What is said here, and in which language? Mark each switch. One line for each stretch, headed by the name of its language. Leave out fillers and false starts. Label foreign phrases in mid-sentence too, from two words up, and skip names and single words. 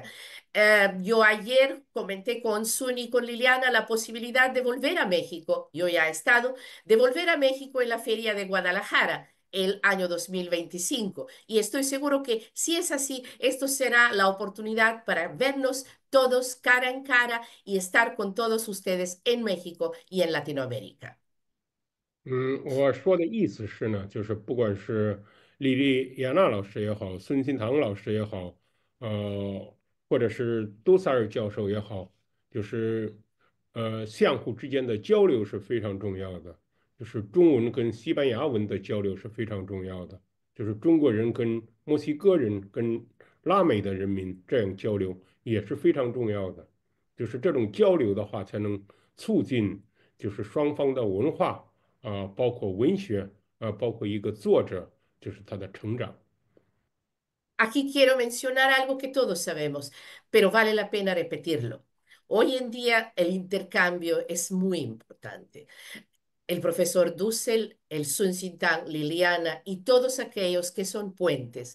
Spanish: Yo ayer comenté con Sun y con Liliana la posibilidad de volver a México, yo ya he estado, de volver a México en la Feria de Guadalajara el año 2025. Y estoy seguro que si es así, esto será la oportunidad para vernos todos cara en cara y estar con todos ustedes en México y en Latinoamérica.
Chinese: 我说的意思是呢，就是不管是莉莉亚娜老师也好，孙新堂老师也好，或者是杜塞尔教授也好，就是相互之间的交流是非常重要的，就是中文跟西班牙文的交流是非常重要的，就是中国人跟墨西哥人跟拉美的人民这样交流也是非常重要的，就是这种交流的话，才能促进就是双方的文化。包括文学，包括一个作者，就是他的成长。
Spanish: Aquí quiero mencionar algo que todos sabemos, pero vale la pena repetirlo. Hoy en día el intercambio es muy importante. El profesor Dussel, el Sun Sintang, Liliana y todos aquellos que son puentes.